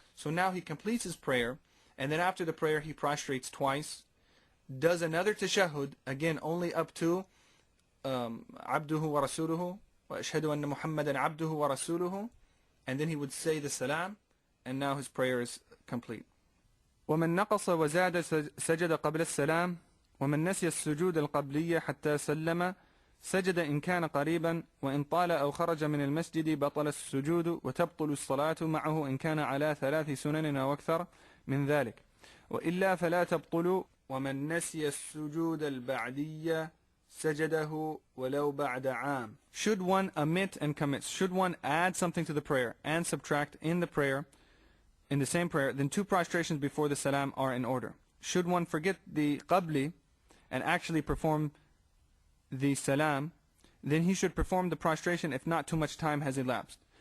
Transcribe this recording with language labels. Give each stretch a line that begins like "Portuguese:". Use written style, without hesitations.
English: So now he completes his prayer, and then after the prayer he prostrates twice, does another tashahhud, again only up to abduhu wa rasuluhu wa ashhadu anna muhammadan abduhu wa rasuluhu, and then he would say the salam, and now his prayer is complete.
Arabic: ومن نقص وزاد سجد قبل السلام ومن نسي السجود القبلية حتى سلم سجد إن كان قريبا وإن طال أو خرج من المسجد بطل السجود وتبطل الصلاة معه إن كان على 3 سنن أو أكثر من ذلك وإلا فلا تبطل ومن نسي السجود البعدية سجده ولو بعد عام.
English: Should one omit and commit, should one add something to the prayer and subtract in the prayer, in the same prayer, then 2 prostrations before the salam are in order. Should one forget the qabli and actually perform the salam, then he should perform the prostration if not too much time has elapsed.